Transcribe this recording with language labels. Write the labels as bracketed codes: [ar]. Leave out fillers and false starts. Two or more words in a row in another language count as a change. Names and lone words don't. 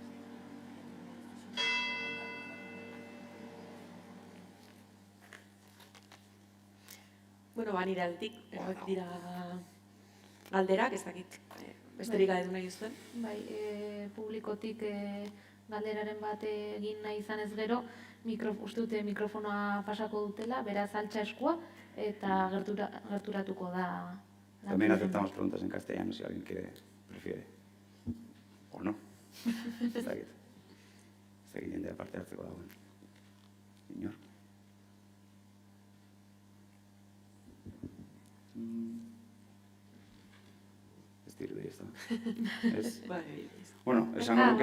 [eu] Nire aldetik, dira galderak, ez dakit, besterik galdetu nahi zuen. Bai, publikotik galderaren bat egin nahi izan ez gero, uste dute mikrofonoa pasako dutela, beraz altxa eskua, eta gerturatuko da. [es] También aceptamos preguntas en castellano si alguien prefiere. O no. [eu] Ez dakit. Ez dakit jendea parte hartzeko dagoen. Inor. Ez dirudi ez da. Ez? Bueno, esango nuke...